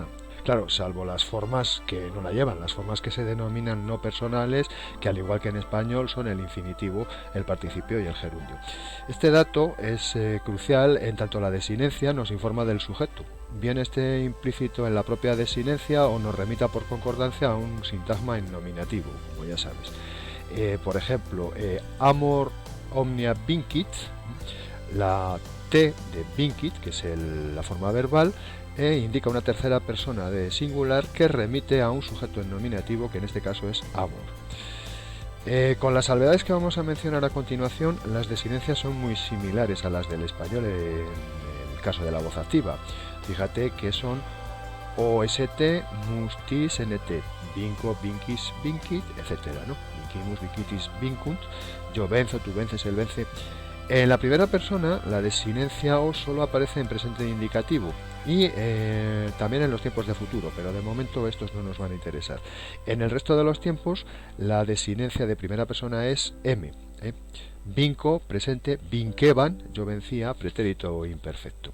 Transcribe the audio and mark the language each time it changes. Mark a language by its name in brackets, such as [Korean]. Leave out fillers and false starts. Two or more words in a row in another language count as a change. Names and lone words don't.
[Spanish] Claro, salvo las formas que no la llevan, las formas que se denominan no personales, que al igual que en español son el infinitivo, el participio y el gerundio. Este dato es crucial en tanto la desinencia nos informa del sujeto, bien esté implícito en la propia desinencia o nos remita por concordancia a un sintagma en nominativo, como ya sabes. [Latin] Por ejemplo, amor omnia vincit, [Spanish] la T de vincit, que es la forma verbal, indica una tercera persona de singular que remite a un sujeto en nominativo, que en este caso es amor. Con las salvedades que vamos a mencionar a continuación, las desinencias son muy similares a las del español en el caso de la voz activa. Fíjate que son [Latin] OST, mustis, NT, vinco, vinquis, vincit, [Spanish] etcétera, ¿no? [Latin] Vincimus, vincitis, vincunt, [Spanish] yo venzo, tú vences, él vence. En la primera persona, la desinencia o solo aparece en presente indicativo y también en los tiempos de futuro, pero de momento estos no nos van a interesar. En el resto de los tiempos, la desinencia de primera persona es M. Vinco, presente, vinqueban, yo vencía, pretérito imperfecto.